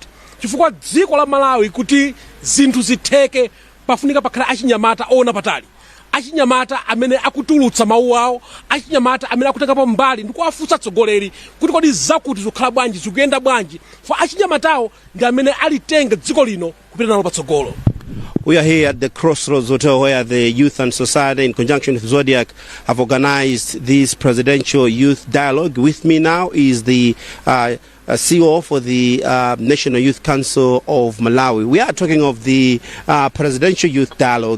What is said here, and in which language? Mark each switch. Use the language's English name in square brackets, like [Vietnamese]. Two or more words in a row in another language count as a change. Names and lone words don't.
[Nyanja] Chifukwa dziko la Malawi kuti zinthu zitheke pafunika pakhala achinyamata ona patali. Achinyamata amene akutulutsa mawu awo, achinyamata amene akutengapo mbali ndi kuwafunsa atsogoleri kuti kodi zakuti zikhala bwanji zikuyenda bwanji. For achinyamatawo ndi amene alitenga dziko lino kupita nalo patsogolo. [English] We are here at the Crossroads Hotel where the Youth and Society in conjunction with Zodiac have organized this presidential youth dialogue. With me now is the CEO for the National Youth Council of Malawi. We are talking of the presidential youth dialogue.